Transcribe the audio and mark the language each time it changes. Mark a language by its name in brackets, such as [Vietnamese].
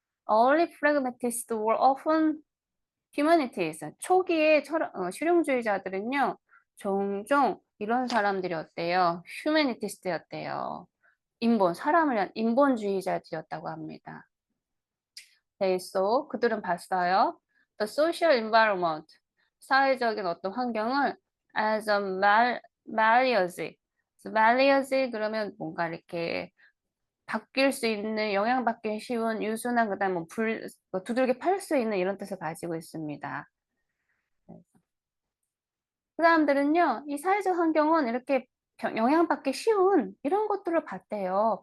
[English] Early pragmatists were often humanities. [Korean] 초기의 실용주의자들은요, 종종 이런 사람들이었대요. humanist였대요. 사람을 위한 인본주의자들이었다고 합니다. 그들은 봤어요. [English] The social environment, [Korean] 사회적인 어떤 환경을 [English] as a malleable. [Korean] malleable 그러면 뭔가 이렇게 바뀔 수 있는, 영향받기 쉬운, 유순한, 그 다음에 두들겨 팔 수 있는 이런 뜻을 가지고 있습니다. 그 사람들은요, 이 사회적 환경은 이렇게 영향받기 쉬운 이런 것들을 봤대요.